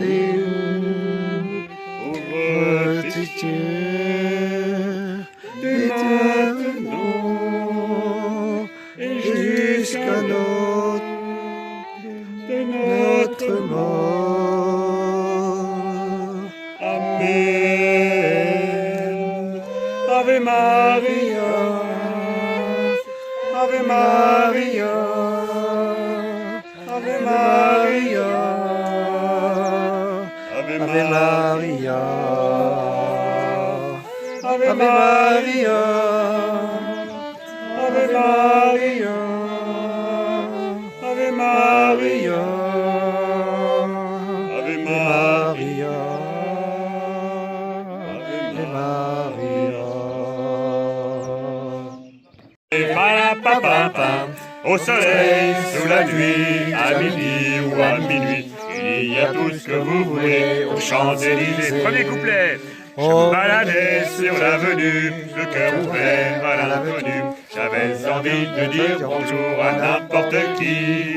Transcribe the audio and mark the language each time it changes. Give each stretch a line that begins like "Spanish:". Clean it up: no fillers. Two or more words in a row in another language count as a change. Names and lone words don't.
French: pauvre tes Dieu, dès maintenant et jusqu'à notre mort. Amen.
Latin: Ave Maria, Ave Maria, Ave Maria, Ave Ave Maria, Maria, Ave Ave Maria, Maria, Ave Maria, Ave Maria, Ave Maria, Ave Maria.
French: Et palapapapam, au soleil, sous la nuit, à midi ou à minuit, il y a tout ce que vous voulez aux Champs-Élysées. Premier couplet. Je me baladais sur l'avenue, le cœur ouvert à l'inconnu. J'avais envie de dire bonjour à n'importe qui.